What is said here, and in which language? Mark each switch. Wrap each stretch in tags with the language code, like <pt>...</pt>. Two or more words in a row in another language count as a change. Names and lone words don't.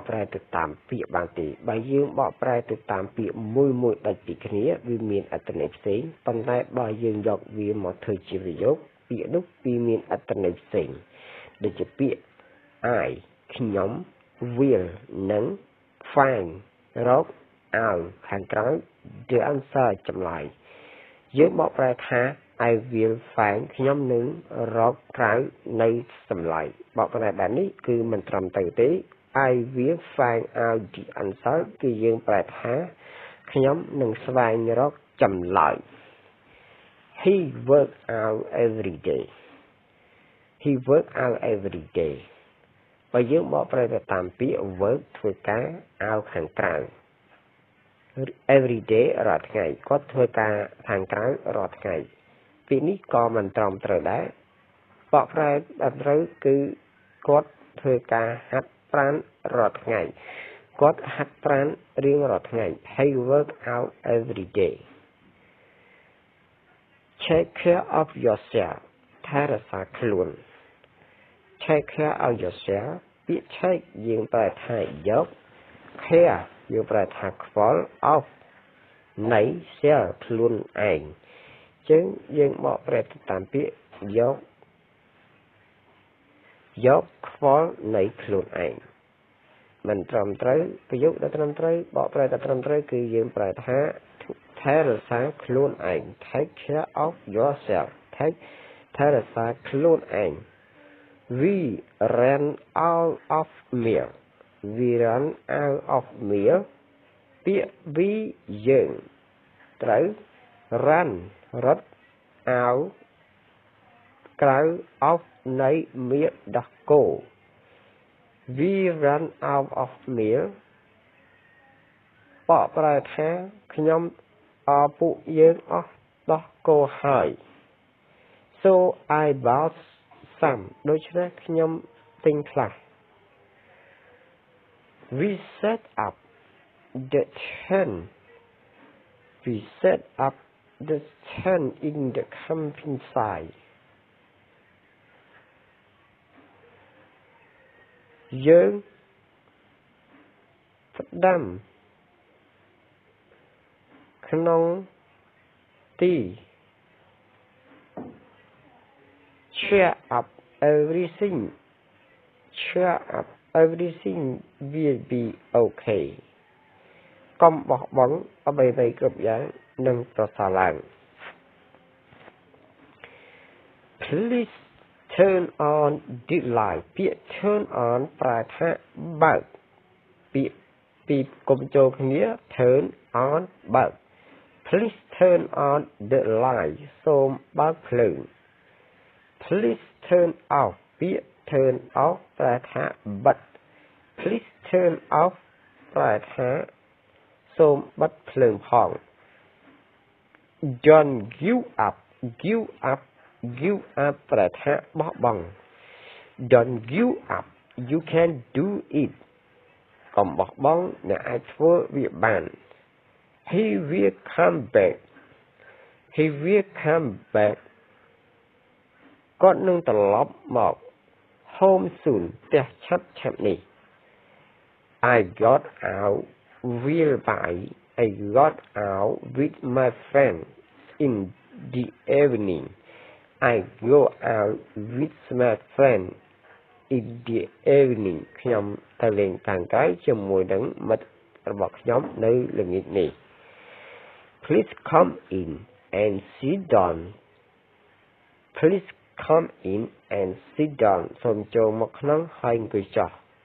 <km>ប្រែទៅតាមពាក្យបានទេបើយើងបកប្រែទៅតាមពាក្យមួយដាច់ពីគ្នាវាមានអត្ថន័យផ្សេងប៉ុន្តែបើយើងយកវាមកធ្វើជាប្រយោគពាក្យនោះវាមានអត្ថន័យផ្សេ ងដូចជាពាក្យ I ខ្ញុំ will និង find រកឲ្យខាងក្រោយ</km> <en>the answer</en> <km>ចម្លើយយើងបកប្រែថា</km> <en>I will find</en> <km>ខ្ញុំនឹងរកក្រៅនៅចម្លើយប កប្រែបែបនេះគឺមិនត្រឹមត្រូវទេ</km> <en>I will find out the answer</en> <km>គឺយើងប្រែថាខ្ញុំនឹងស្វែងរកចម្លើយ</km> <en>He work out every day He work out every day</en> <km>បើយើងបកប្រែទៅតាមពាក្យ work ធ្វើការ out ខាងក្រៅ</km> <en>every day</en> <km>រាល់ថ្ងៃគាត់ធ្វើការខាងក្រៅរាល់ថ្ងៃពាក្យនេះក៏មិនត្រឹមត្រូវដែរបកប្រែបែបត្រូវគឺគាត់ធ្វើការហាត់ប្រាណរាល់ថ្ងៃគាត់ហាត់ប្រាណរៀងរាល់ថ្ងៃ</km> <en>He work out every day Take care of yourself</en> <km>ថែរក្សាខ្លួន</km> <en>Take care of yourself</en> <km>ពាក្យ take យើងប្រែថាយក care យើងប្រែថាខ្វល់ of នៃ self ខ្លួនឯងចឹងយើងបកប្រែទៅតាមពាក្យ យកខ្វល់នៃខ្លួនឯងមិនត្រឹមត្រូវប្រយោគដែលត្រឹមត្រូវបកប្រែតែត្រឹមត្រូវគឺយើងប្រែថាថែរក្សាខ្លួនឯង</km> <en>Take care of yourself</en> <km>ថែរក្សាខ្លួនឯង</km> <en>We ran out of milk. We ran out of milk.</en> <km>ពាក្យ we យើងត្រូវ run រត់ out ក្រៅ of នៃ milk ដោះគោ</km> <en>We ran out of milk</en> <km>បកប្រែថាខ្ញុំពួកយើងអស់ដោះគោហើយ</km> <en>So I bought some</en> <km>ដូច្នេះខ្ញុំទិញខ្លះ</km> <en>We set up the tent in the campsite</en> <km>យើងផ្ដាំក្នុងទី</km> <en>Cheer up everything will be okay</en> <km>កុំបោះបង់អ្វីៗគ្រប់យ៉ាងនឹងប្រសើរឡើង</km> <en>Please turn on the light</en> <km>ពាក្យ</km> <en>turn on</en> <km>ប្រែថាបើកពាក្យពីកុំចូលគ្នា</km> <en>turn on</en> <km>បើក</km> <en>Please turn on the light</en> <km>សូមបើកភ្លើង</km> <en>Please turn off</en> <km>ពាក្យ</km> <en>turn off</en> <km>ប្រែថាបិទ</km> <en>Please turn off</en> <km>ប្រែថាសូមបិទភ្លើងផង</km> <en>Don't give up</en> <km>ប្រែថាបោះបង់</km> <en>Don't give up you can do it</en> <km>កុំបោះបង់អ្នកអាចធ្វើវាបាន</km> <en>He will come back</en> <km>គាត់នឹងត្រឡប់មក</km> <en>home soon</en> <km>ផ្ទះឆាប់នេះ</km> <en>I got out with my friend in the evening I go out with my friend in the evening</en> <km>ខ្ញុំទៅលេងខាងក្រៅជាមួយនឹងមិត្តរបស់ខ្ញុំនៅល្ងាចនេះ</km> <en>Please come in and sit down</en> <km>សូមចូលមកក្នុងហើយអង្គុយចុះ</km>